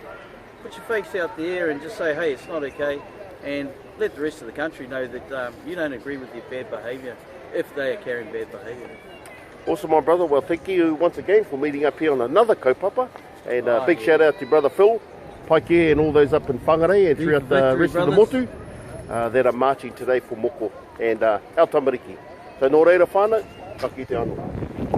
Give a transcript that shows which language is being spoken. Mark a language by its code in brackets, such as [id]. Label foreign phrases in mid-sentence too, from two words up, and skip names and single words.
[en] Put your face out there and just say, hey, it's not okay, and let the rest of the country know that you don't agree with their bad behaviour if they are carrying bad behaviour. Awesome, my brother. Well, thank you once again for meeting up here on another kaupapa. And big shout out to brother Phil, Paike, and all those up in Whangarei and throughout the rest of the motu that are marching today for Moko and our tamariki. [mi] So nō reira whānau, ka kite anō.